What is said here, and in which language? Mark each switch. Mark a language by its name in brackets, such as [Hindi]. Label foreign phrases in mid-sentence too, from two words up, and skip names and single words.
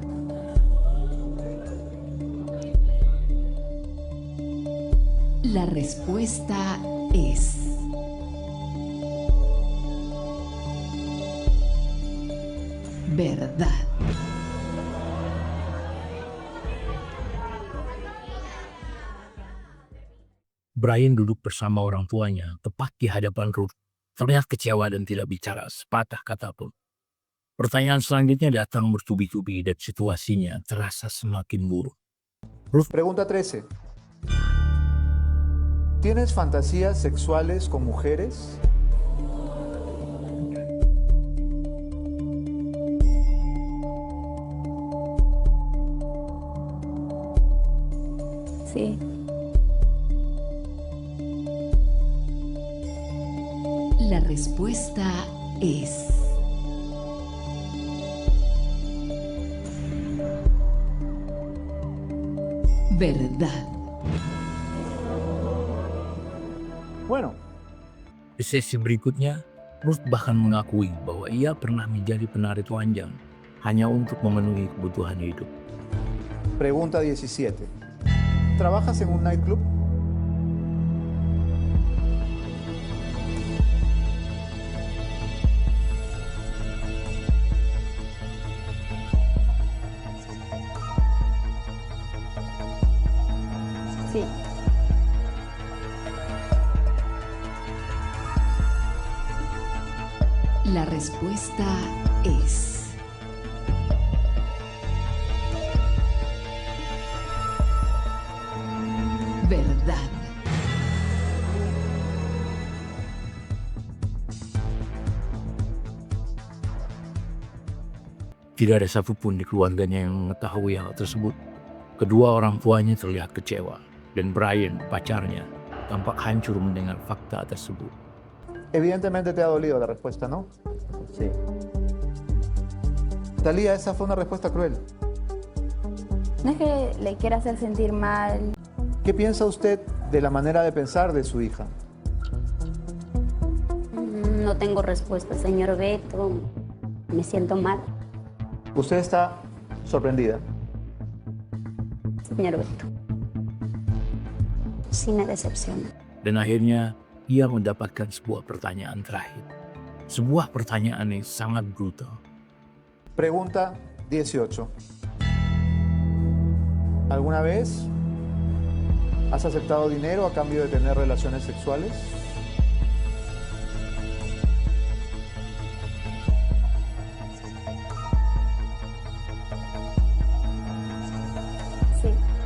[Spanish] La respuesta es verdad. [Indonesian] Brian duduk bersama orang tuanya, tepat di hadapan Ruth. Terlihat kecewa dan tidak bicara sepatah kata pun. Pertanyaan selanjutnya datang bertubi-tubi dan situasinya terasa semakin buruk. [Spanish] Pregunta 13. ¿Tienes fantasías sexuales con mujeres? Sí. La respuesta es verdad. Bueno, [Indonesian] Di sesi berikutnya, Ruth bahkan mengakui bahwa ia pernah menjadi penari telanjang hanya untuk memenuhi kebutuhan hidup. [Spanish] pregunta 17. ¿Trabajas en un nightclub? Sí. La respuesta es verdad. [Indonesian] Tidak ada satupun di keluarganya yang mengetahui hal tersebut. Kedua orang tuanya terlihat kecewa, dan Brian, pacarnya, tampak hancur mendengar fakta tersebut. [Spanish] Evidentemente te ha dolido la respuesta, ¿no? Sí. Talía, esa fue una respuesta cruel. No es que le quiera hacer sentir mal. ¿Qué piensa usted de la manera de pensar de su hija? No tengo respuesta, señor Beto. Me siento mal, Usted está sorprendida. señor Beto. Sí me decepciona. [Indonesian] Dan akhirnya, ia mendapatkan sebuah pertanyaan terakhir. Sebuah pertanyaan yang sangat brutal. [Spanish] Pregunta 18. ¿Alguna vez has aceptado dinero a cambio de tener relaciones sexuales? Sí.